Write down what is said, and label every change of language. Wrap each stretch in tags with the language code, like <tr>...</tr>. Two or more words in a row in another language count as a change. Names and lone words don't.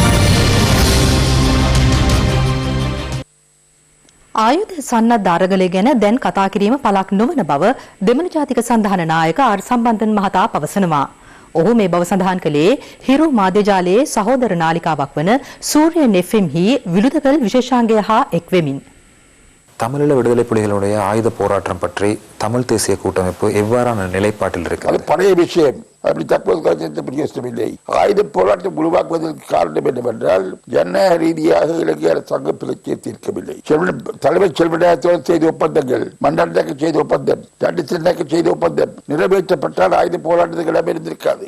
<si>ආයුධ සන්නද්ධ අරගලය ගැන දැන් කතා කිරීම පළක් නොවන බව දෙමළ ජාතික සන්ධාන නායක ආර් සම්බන්ධන් මහතා පවසනවා. ඔහු මේ බව සඳහන් කළේ හිරු මාධ්‍ය ජාලයේ සහෝදර නාලිකාවක් වන සූර්යන් FM හි විරුදකල් විශේෂාංගය හා එක්වෙමින්</si> <ta>தமிழீழ விடுதலை புலிகளுடைய ஆயுத போராட்டம் பற்றி தமிழ் தேசிய கூட்டமைப்பு எவ்வாறான நிலைப்பாட்டில் இருக்கிறது? அது பழைய விஷயம். அப்படி தற்போது கருத்து பிரயோசனமில்லை. ஆயுத போராட்டம் உருவாக்குவதற்கு காரணம் என்னவென்றால் ஜனநாயக ரீதியாக இலங்கை சங்க பிரச்சனையை தீர்க்கவில்லை. தலைவர் செல்வநாயகத்தோடு செய்த ஒப்பந்தங்கள், மண்டலக்கு செய்த ஒப்பந்தம், தண்டிச்சனாக்கு செய்த ஒப்பந்தம் நிறைவேற்றப்பட்டால் ஆயுத போராட்டத்துக்கு இடம் இருந்திருக்காது.</ta>